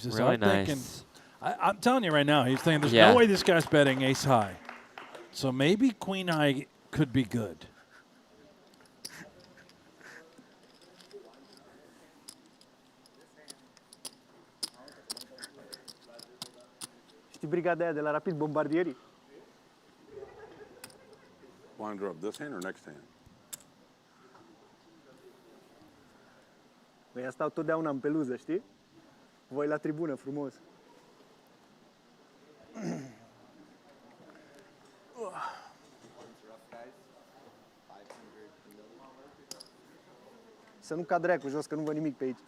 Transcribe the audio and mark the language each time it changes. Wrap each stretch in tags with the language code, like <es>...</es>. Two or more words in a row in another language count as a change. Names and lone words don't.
<en>Is Really Art thinking? nice. I'm telling you right now, he's thinking there's Yeah. no way this guy's betting ace high. So maybe queen high could be good.</en> <ro>Știi brigada aia de la Rapid, bombardierii?</ro> <en>Want to drop this hand or next hand?</en> <ro>Ăia stau totdeauna în peluză, știi? Voi la tribună, frumos. Să nu cad dracu jos, că nu văd nimic pe aici.</ro>